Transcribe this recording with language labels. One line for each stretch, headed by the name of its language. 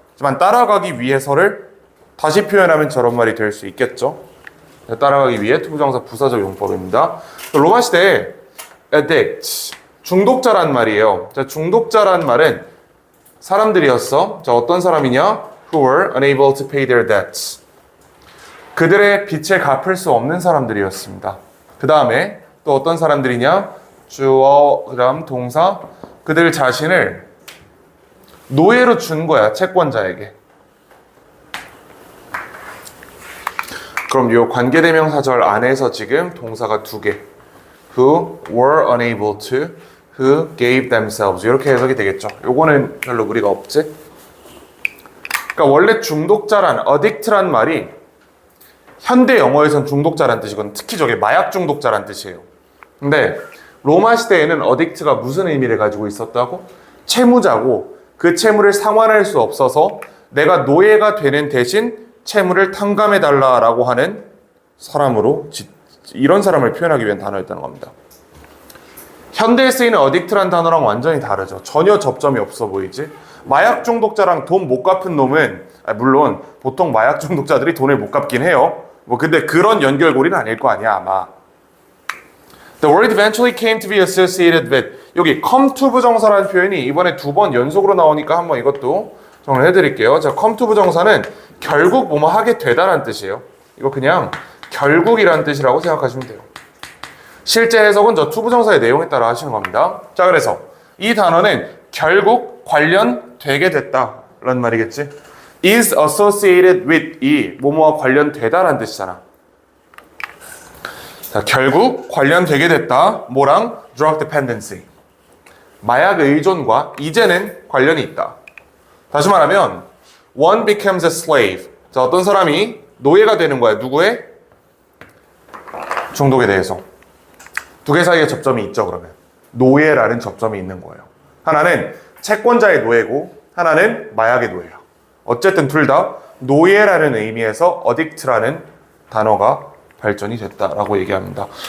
Korean: 하지만 따라가기 위해서를 다시 표현하면 저런 말이 될 수 있겠죠. 따라가기 위해 투부정사 부사적 용법입니다. 로마 시대에 addict, 중독자란 말이에요. 자, 중독자란 말은 사람들이었어. 자, 어떤 사람이냐?
English: Who were unable to pay their debts.
Korean: 그들의 빚을 갚을 수 없는 사람들이었습니다. 그 다음에 또 어떤 사람들이냐? 주어, 그 다음 동사. 그들 자신을 노예로 준 거야, 채권자에게. 그럼 이 관계대명사절 안에서 지금 동사가 2개.
English: Who were unable to, who gave themselves.
Korean: 이렇게 해석이 되겠죠. 요거는 별로 무리가 없지? 그러니까 원래 중독자란, addict란 말이 현대 영어에선 중독자란 뜻이거든. 특히 저게 마약 중독자란 뜻이에요. 근데 로마 시대에는 addict가 무슨 의미를 가지고 있었다고? 채무자고, 그 채무를 상환할 수 없어서 내가 노예가 되는 대신 채무를 탕감해달라라고 하는 사람으로, 이런 사람을 표현하기 위한 단어였다는 겁니다. 현대에 쓰이는 addict란 단어랑 완전히 다르죠. 전혀 접점이 없어 보이지? 마약 중독자랑 돈 못 갚은 놈은, 물론 보통 마약 중독자들이 돈을 못 갚긴 해요. 뭐 근데 그런 연결고리는 아닐 거 아니야, 아마.
English: The word eventually came to be associated with.
Korean: 여기 come to 부정사라는 표현이 이번에 2번 연속으로 나오니까 한번 이것도 정리해 드릴게요. 자, come to 부정사는 결국 뭐뭐 하게 되다라는 뜻이에요. 이거 그냥 결국이라는 뜻이라고 생각하시면 돼요. 실제 해석은 저 to 부정사의 내용에 따라 하시는 겁니다. 자, 그래서 이 단어는 결국 관련되게 됐다 라는 말이겠지.
English: is associated with
Korean: 이 뭐뭐와 관련되다라는 뜻이잖아. 자, 결국 관련되게 됐다. 뭐랑?
English: drug dependency.
Korean: 마약 의존과 이제는 관련이 있다.
English: 다시 말하면 one becomes a slave.
Korean: 자, 어떤 사람이 노예가 되는 거야. 누구의? 중독에 대해서. 두 개 사이에 접점이 있죠, 그러면. 노예라는 접점이 있는 거예요. 하나는 채권자의 노예고 하나는 마약의 노예야. 어쨌든 둘 다 노예라는 의미에서 addict라는 단어가 발전이 됐다라고 얘기합니다.